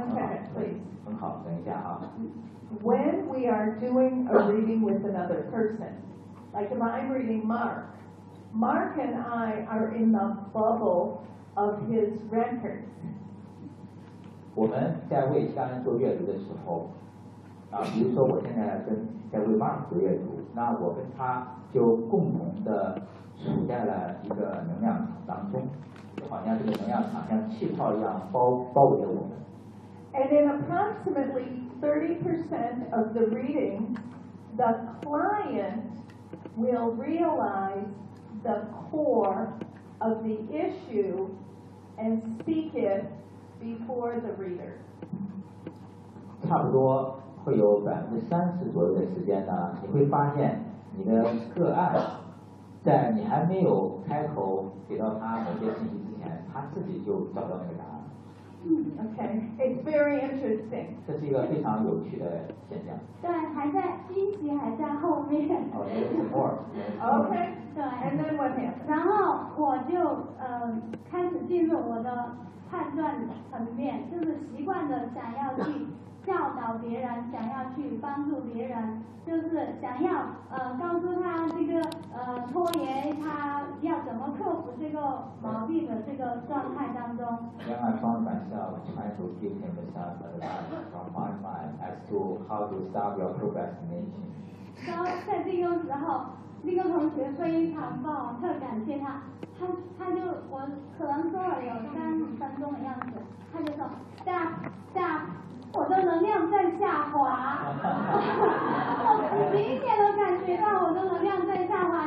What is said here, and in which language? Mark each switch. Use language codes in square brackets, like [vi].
[en] When we are doing a reading with another person, like if I'm reading Mark, Mark and I are in the bubble of his record. [zh] 我们在为其他人做阅读的时候，啊，比如说我现在在为 Mark 做阅读，那我跟他就共同的处在了一个能量场当中，就好像这个能量场像气泡一样包围了我们。 [en] And in approximately 30% of the reading, the client will realize the core of the issue and speak it before the reader. [zh] 差不多会有30%左右的时间呢，你会发现你的个案在你还没有开口给到他某些信息之前，他自己就找到那个答案。 [en] Okay, it's very interesting. [zh] 这是一个非常有趣的现象。对，还在惊喜还在后面。 [en] Oh, there's more. Okay. [zh] 对。 [en] And then what happened? [zh] 然后我就开始进入我的判断层面，就是习惯的想要去教导别人，想要去帮助别人，就是想要告诉他这个拖延他要怎么克服这个毛病的这个状态当中。 [en] Then I found myself trying to give him some advice from my mind as to how to stop your procrastination. [zh] 然后在这个时候，那个同学非常棒，特感谢他。他就我可能说了有3分钟的样子，他就说 stop。我的能量在下滑，我明显的感觉到我的能量在下滑。